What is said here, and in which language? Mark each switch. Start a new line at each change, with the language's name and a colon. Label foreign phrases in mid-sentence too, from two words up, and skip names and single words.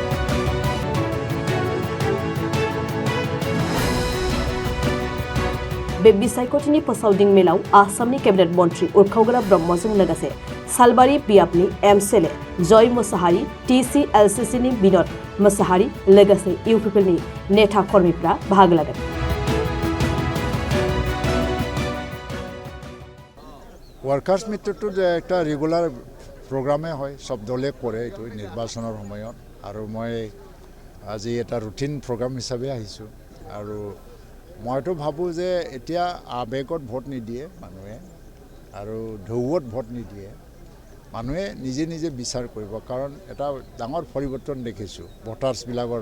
Bodo: बे बिसायख'थिनि फोसावदिं मेलाव आसामनि केबिनेट मन्त्रि उरखावग्रा ब्रह्मजों लोगोसे सालबारि बियाबनि एमएलए जय मोसाहारि टिसिएलसिसिनि बिनोद मोसाहारि लोगोसे इउपिपिएलनि नेता कर्मीफ्रा बाहागो लादों।
English: workers meeting
Assamese: যে একটা
English: regular programme
Assamese: হয় সব দলে করে এইটো নির্বাচনৰ সময়ত আৰু মই আজি এটা
English: routine programme
Assamese: হিচাপে আহিছোঁ আৰু মইতো ভাবোঁ যে এতিয়া আবেগত ভোট নিদিয়ে মানুহে আৰু ঢৌত ভোট নিদিয়ে মানুহে নিজে নিজে বিচাৰ কৰিব কাৰণ এটা ডাঙৰ পৰিৱৰ্তন দেখিছোঁ ভোটাৰ্ছবিলাকৰ